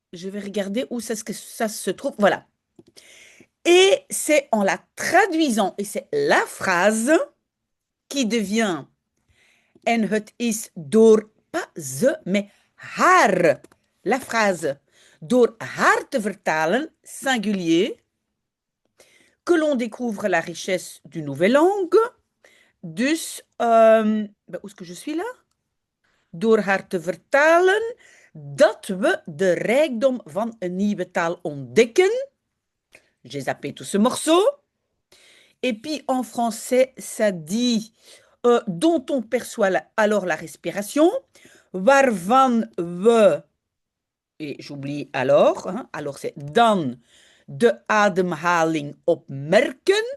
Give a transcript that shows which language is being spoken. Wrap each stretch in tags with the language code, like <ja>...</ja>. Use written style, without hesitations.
<fr>Je vais regarder où c'est que ça se trouve. Voilà. Et c'est en la traduisant, et c'est la phrase qui devient</fr> <nl>en het is door,</nl> <fr>pas ze, mais haar. La phrase.</fr> <nl>Door haar te vertalen,</nl> <fr>singulier, que l'on découvre la richesse d'une nouvelle langue. Dus, où est-ce que je suis là?</fr> <nl>Door haar te vertalen, dat we de rijkdom van een nieuwe taal ontdekken.</nl> <fr>J'ai zappé tout ce morceau. Et puis en français, ça dit dont on perçoit alors la respiration,</fr> <nl>waarvan we,</nl> <fr>et j'oublie alors, hein, alors c'est</fr> <nl>dan de ademhaling opmerken.</nl>